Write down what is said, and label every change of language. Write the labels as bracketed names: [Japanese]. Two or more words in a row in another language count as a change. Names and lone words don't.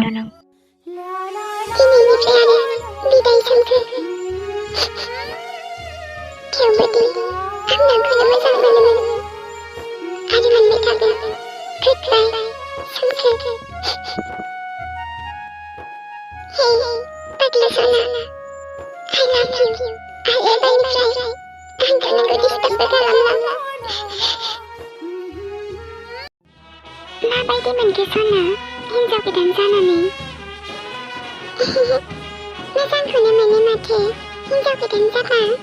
[Bodo] दिनैनिफ्राय आरो बिदाय सोमखोर। थेवबोदि आं नोंखौनो मोजां मोनोमोन। आरो मोनबाय थागोन। गोदबाय सोमखोर। हे पागला सना। [English] I love you. [Bodo] आरो एबारनिफ्राय आंखौ नोंखौ डिस्टार्बबो खालामला। माबायदि मोनखो सना हिन्जाव गोदान जानानै? मोजांखौनो मोनो माथो हिन्जाव गोदान जाबा।